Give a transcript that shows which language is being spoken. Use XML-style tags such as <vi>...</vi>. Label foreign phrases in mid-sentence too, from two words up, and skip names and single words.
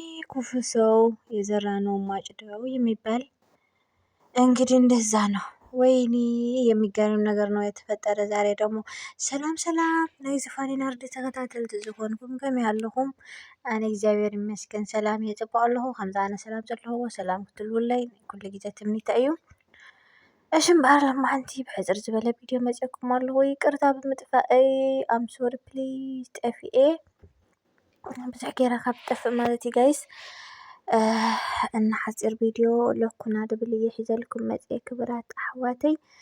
<am>ክፉ ሰው የዘራነው ማጭደው የሚባል እንግዲህ እንደዛ ነው። ወይኔ የሚገርም ነገር ነው የተፈጠረ ዛሬ ደግሞ።</am> <ti>ሰላም ሰላም ናይ ዝፋኔን አርዲ ተከታተልቲ ዝኾንኩም ከመይ ኣለኹም? ኣነ</ti> <am>እግዚአብሔር ይመስገን</am> <ti>ሰላም የፅቡቅ ኣለኹ። ከምዛ ኣነ ሰላም ዘለኹዎ ሰላም ክትልውለይ ኩሉ ግዜ ትምኒተ እዩ። እሺ እምበኣር ሎማዓንቲ ብሕፅር ዝበለ ቪድዮ መፅአኩም ኣለኹ። ይቅርታ ብምጥፋእ</ti> <en>um sorry please</en> <ti>ጠፊኤ ብዙሕ ጌራ ካብ ትጠፍእ ማለት እዩ ጋይስ። እና ሓፂር ቪድዮ ለኩና ድብል እየ ሒዘልኩም መፅአ ክብራት ኣሕዋተይ።</ti>